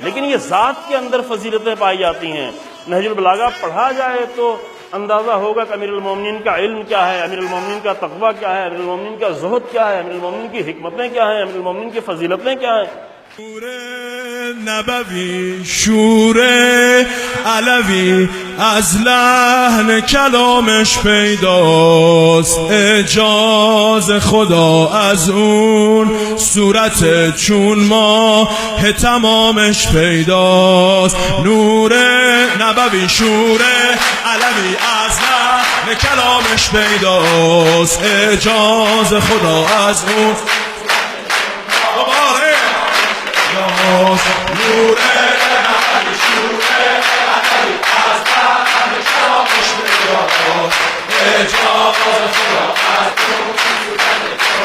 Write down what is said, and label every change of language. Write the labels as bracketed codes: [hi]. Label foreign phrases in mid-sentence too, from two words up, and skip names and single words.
[ur] لیکن یہ ذات کے اندر فضیلتیں پائی جاتی ہیں۔ نہج البلاغہ پڑھا جائے تو اندازہ ہوگا کہ امیر المومنین کا علم کیا ہے، امیر المومنین کا تقویٰ کیا ہے، امیر المومنین کا زہد کیا ہے، امیر المومنین کی حکمتیں کیا ہیں، امیر المومنین کی فضیلتیں کیا ہیں۔ [fa] شور نبوی، شور علوی، از لحن کلامش پیداست، اعجاز خدا از اون صورت چون ماه تمامش پیداست. نور نبوی، شور علوی، از لحن کلامش پیداست، اعجاز خدا از اون نور نبوی، شور علوی، از لحن کلامش پیداست، اعجاز خدا از اون